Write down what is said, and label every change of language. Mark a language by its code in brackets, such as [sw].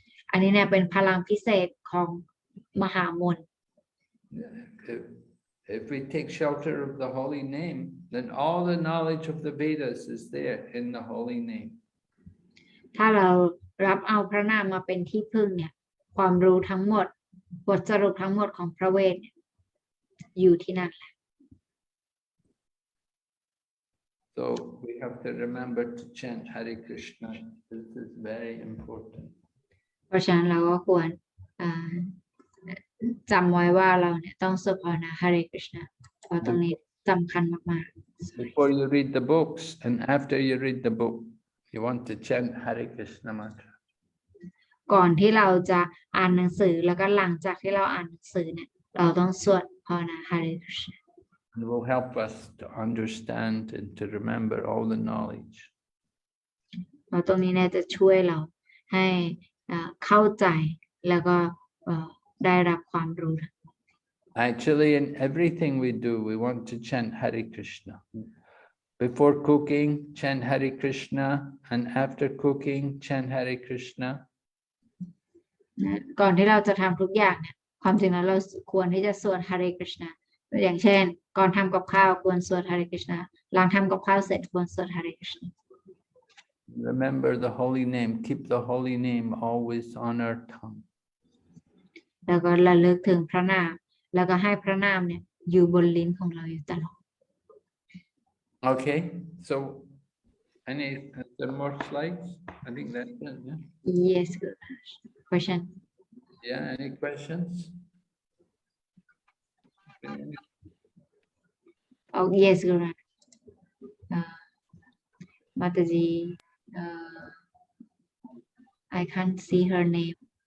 [th] อันนี้เนี่ยเป็นพลังพิเศษของมหามนต์ [en] If we take shelter of the holy name, then all the knowledge of the Vedas is there in the holy name. [th] ถ้าเรารับเอาพระนามมาเป็นที่พึ่งเนี่ยความรู้ทั้งหมดบทสรุปทั้งหมดของพระเวทอยู่ที่นั่นแหละ [en] So we have to remember to chant Hare Krishna. This is very important. [th] เพราะฉะนั้นเราก็ควรจำไว้ว่าเราเนี่ยต้องสวดภาวนาหริกฤษณเพราะตรงนี้สำคัญมากๆ [en] Before you read the books and after you read the book, you want to chant Hare Krishna mantra. [th] ก่อนที่เราจะอ่านหนังสือแล้วก็หลังจากที่เราอ่านหนังสือเนี่ยเราต้องสวดภาวนาหริกฤษณ [en] It will help us to understand and to remember all the knowledge. [th] เราตรงนี้เนี่ยจะช่วยเราให้เข้าใจแล้วก็ได้รับความรู้ [en] Actually, in everything we do, we want to chant Hare Krishna. Before cooking, chant Hare Krishna, and after cooking, chant Hare Krishna. [th] ก่อนที่เราจะทำทุกอย่างเนี่ยความจริงแล้วเราควรที่จะสวดหริกฤษณอย่างเช่นก่อนทำกับข้าวควรสวดหริกฤษณหลังทำกับข้าวเสร็จควรสวดหริกฤษณ [en] Remember the holy name. Keep the holy name always on our tongue. [th] แล้วก็ระลึกถึงพระนามแล้วก็ให้พระนามเนี่ยอยู่บนลิ้นของเราอยู่ตลอด [en] Okay, so is there more slides? I think that's it. Yeah. Yes question Yeah. Any questions? Oh yes Guru Mataji I can't see her name